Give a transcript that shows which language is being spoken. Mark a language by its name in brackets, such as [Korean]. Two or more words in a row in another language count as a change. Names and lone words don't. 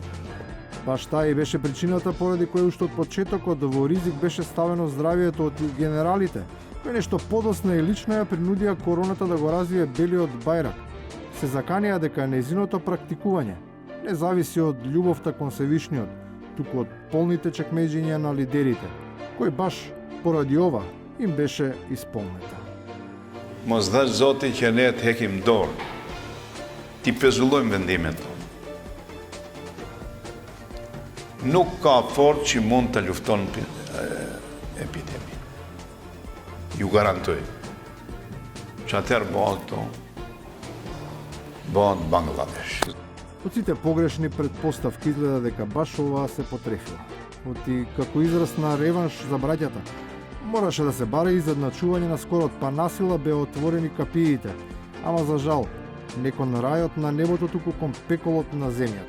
[Macedonian] Баш таа и беше причината поради која уште од почетокот во ризик беше ставено здравието од генералите, кои нешто подоцна и лично ја принудија короната да го развие белиот бајрак. Се заканија дека нејзиното практикување не зависи од љубовта кон Севишниот, туку од полните чекмеџиња на лидерите, кој баш поради ова им беше исполнета. [Albanian] Mos dhash Zoti që ne të hekim dorë, ti pezullojmë vendimet tonë. Nuk ka forcë që mund të lufton epidemi. Ju garantoj. Që atëherë bëhet Bangladesh. [Macedonian] Од сите погрешни предпоставки изгледа дека баш ова се потрефила. Оти како израз на реванш за браќата, мораше да се баре изедначување на скорот, па насила беа отворени капиите, ама за жал, не кон рајот на небото, туку кон пеколот на земјата.